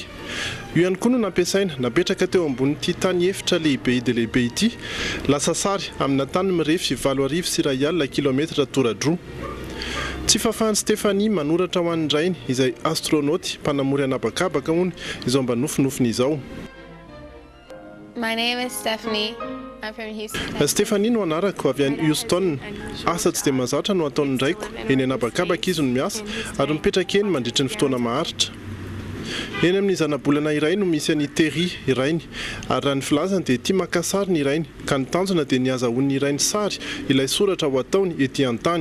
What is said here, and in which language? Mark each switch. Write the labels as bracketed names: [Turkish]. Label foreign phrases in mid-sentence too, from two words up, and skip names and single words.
[Malagasy] Io ihany koa no nampiasaina napetraka teo ambonin'ity tany efitra lehibe dia lehibe ity lasa sary amina tany mirefy 7,1 kilometatra toradroa. Tsy fahafahan'i Stéphanie manoratra ho an'ny rainy izay astronaute mpanamory anabakabaka hono izao mba nofinofiny izao. [English] My name is Stephanie. I'm from Houston. [Malagasy] Stéphanie no anarako avy any Houston. Asa tsy dia mahazatra no ataony ndraiko eny anabakabaka izy no miasa ary mipetraka eny mandritra ny fotoana maharitra. Eny amin'ny zanabolana iray no misy any Terry irainy ary raha ny filazany dia tia maka sary ny irainy ka ny tanjona dia ny azahoan'ny irainy sary ilay soratra ho ataony ety an-tany.